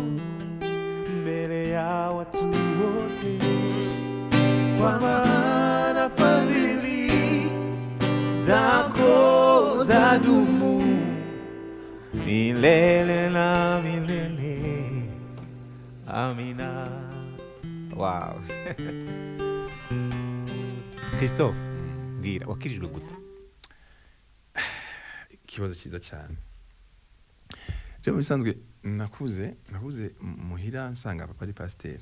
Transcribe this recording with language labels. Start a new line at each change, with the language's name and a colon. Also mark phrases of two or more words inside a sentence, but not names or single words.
Swahili: mbele ya watu wote kwa maana fadhili zako zadumu milele na milele. Amina. Wow.
Rundi: Christophe, mbwira wakirijwe gute? Ikibazo cyiza cyane. Je mu bisanzwe nakuze muhira nsanga papa ari pasteur